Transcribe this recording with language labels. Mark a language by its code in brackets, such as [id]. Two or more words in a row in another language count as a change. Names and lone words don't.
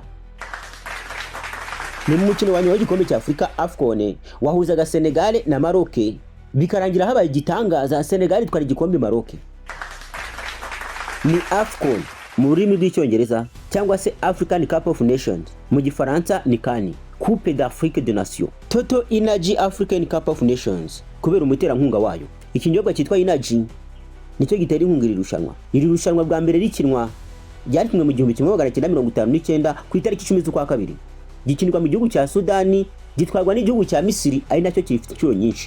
[rw] Ni mu mukino wa nyuma w'igikombe cya Afrika AFCON wahuzaga Senegal na Maroc, bikarangira habaye igitangaza Senegal itwara igikombe Maroc. Ni AFCON mu rurimi rw'icyongereza cyangwa se [en] African Cup of Nations, [rw] mu gifaransa ni CAN, [fr] Coupe d'Afrique des Nations. [en] Total Energy African Cup of Nations [rw] kubera umuterankunga wayo. Ikinyobwa cyitwa Energy nicyo gitera inkunga iri rushanwa. Iri rushanwa bwa mbere rikinwa ryari kimwe mu 1959 ku itariki 10 z'ukwa kabiri. Gikinirwa mu gihugu cya Sudani, gitwarwa n'igihugu cya Misiri ari nacyo kifite inshuro nyinshi.